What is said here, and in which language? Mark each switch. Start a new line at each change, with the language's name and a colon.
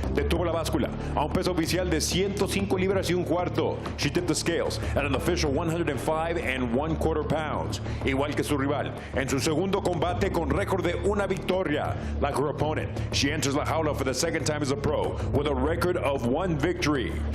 Spanish: Detuvo la báscula a un peso oficial de 105 libras y un cuarto.
English: She tipped the scales at an official 105 1/4 pounds.
Spanish: Igual que su rival. En su segundo combate con récord de 1 victoria.
English: Like her opponent, she enters
Spanish: la jaula
English: for the second time as a pro with a record of 1 victory.